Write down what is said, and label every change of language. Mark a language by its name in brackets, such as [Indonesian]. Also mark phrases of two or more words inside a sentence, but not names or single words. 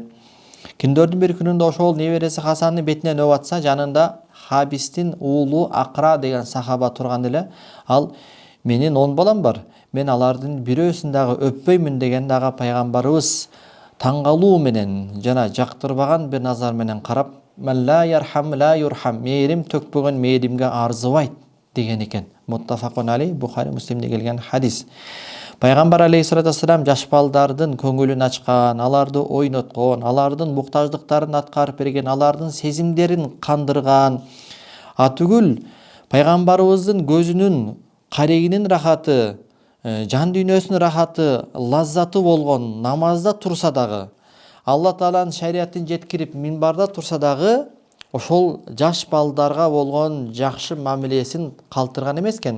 [Kyrgyz] Күндөрдүн бир күнүндө ошол небереси Хасандын бетинен өп атса, жанында Хабистин уулу Акра деген сахаба турган эле. Ал менин 10 балам бар. Мен алардын бирөөсүн дагы өппөймүн деген дагы пайгамбарыбыз таңгалуу менен жана жактырбаган бир назар менен карап, [Arabic] "من لا يرحم لا يرحم", [Kyrgyz] мээрим төкпөгөн мээримге арзыбайт деген экен. [Arabic] متفق عليه, [Kyrgyz] Бухари Муслимде келген хадис. Пайгамбар [Arabic] عليه الصلاة والسلام [Kyrgyz] жаш балдардын көңүлүн ачкан, аларды ойноткон, алардын муктаждыктарын аткарып берген, алардын сезимдерин кандырган. Атүгүл пайгамбарыбыздын көзүнүн карегинин рахаты, жан дүйнөсүнүн рахаты, лаззаты болгон намазда турса дагы, Алла Тааланын шариятын жеткирип минбарда турса дагы, ошол жаш балдарга болгон жакшы мамилесин калтырган эмес экен.